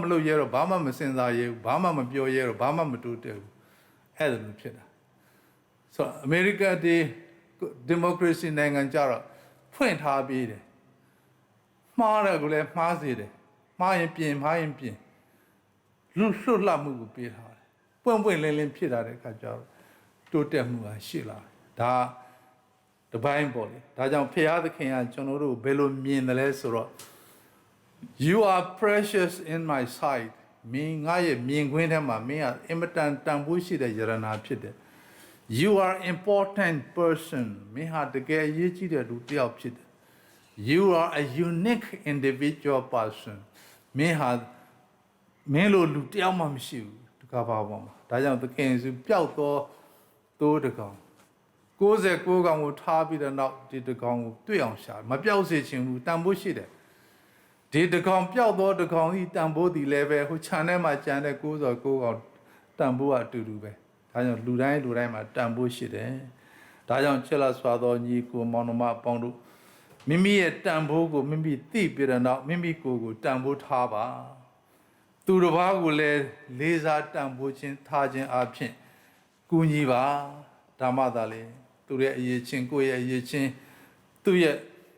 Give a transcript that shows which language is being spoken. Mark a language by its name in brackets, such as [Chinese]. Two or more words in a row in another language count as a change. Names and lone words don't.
[Burmese] လုပ်ရတော့ဘာမှမစင်စားရဘူးဘာမှမပြောရတော့ဘာမှမတိုးတက်ဘူးအဲ့ဒါလိုဖြစ်တာဆိုတော့အမေရိကန်ဒီမိုကရေစီနိုင်ငံကြတော့ဖွင့်ထားပြီးတယ်မှားတယ်ကိုလည်းမှားစေတယ်မှားရင်ပြင်မှားရင်ပြင်လွတ်လှမှုကိုပေးထားတယ်ပွင့်ပွင့်လင်းလင်းဖြစ်လာတဲ့အခါကျတော့တိုးတက်မှုဟာရှိလာဒါတပိုင်းပေါ့လေဒါကြောင့်ဖခင်သခင်ကကျွန်တော်တို့ဘယ်လိုမြင်တယ်လဲဆိုတော့ [English] You are precious in my sight [Burmese] မင်းငါရဲ့မြင်ကွင်းထဲမှာမင်းကအင်မတန်တန်ဖိုးရှိတဲ့ယရနာဖြစ်တယ် [English] You are important person [Burmese] မင်းဟာတကယ်အရေးကြီးတဲ့လူတစ်ယောက်ဖြစ်တယ် [English] You are a unique individual person [Burmese] မင်းလိုလူတစ်ယောက်မှမရှိဘူးဒီကဘာပေါ်မှာဒါကြောင့်သခင်ယေရှုပျောက်သောသိုးတစ်ကောင် 69ကောင်ကိုထားပြီးတဲ့နောက်ဒီတစ်ကောင်ကိုတွေ့အောင်ရှာမပျောက်စေချင်ဘူးတန်ဖိုးရှိတယ်ဒီတကောင် ပျောက်သောတကောင်ဤတန်ဖိုးဒီလည်းပဲဟိုခြံထဲမှာကျန်တဲ့69ကောင်တန်ဖိုးကအတူတူပဲဒါကြောင့်လူတိုင်းမှာတန်ဖိုးရှိတယ်ဒါကြောင့်ချစ်လက်စွာသောညီကိုမောင်နှမအပေါင်းတို့မိမိရဲ့တန်ဖိုးကိုမိမိသိပြီးတဲ့နောက်မိမိကိုယ်ကိုတန်ဖိုးထားပါသူတစ်ပါးကိုလည်းလေးစားတန်ဖိုးခြင်းထားခြင်းအပြင်ကူညီပါဓမ္မသာလေသူရဲ့အရေးချင်းကိုယ့်ရဲ့အရေးချင်းသူ့ရဲ့